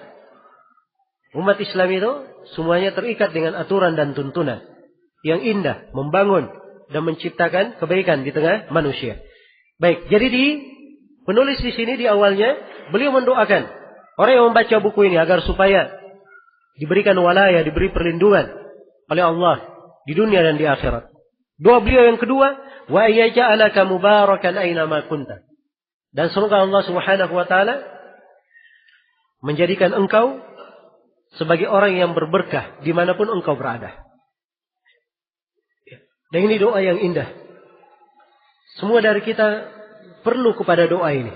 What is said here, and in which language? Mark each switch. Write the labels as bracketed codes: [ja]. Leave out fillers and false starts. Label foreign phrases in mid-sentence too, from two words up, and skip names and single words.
[id] Umat Islam itu semuanya terikat dengan aturan dan tuntunan yang indah, membangun dan menciptakan kebaikan di tengah manusia. Baik, jadi penulis di sini di awalnya beliau mendoakan orang yang membaca buku ini agar supaya diberikan walaya, diberi perlindungan oleh Allah di dunia dan di akhirat. Doa beliau yang kedua, [ar] wa yaj'alaka mubarakan aina ma kunta. [id] Dan semoga Allah [ar] Subhanahu wa taala [id] menjadikan engkau sebagai orang yang berberkah dimanapun engkau berada. Dan ini doa yang indah. Semua dari kita perlu kepada doa ini.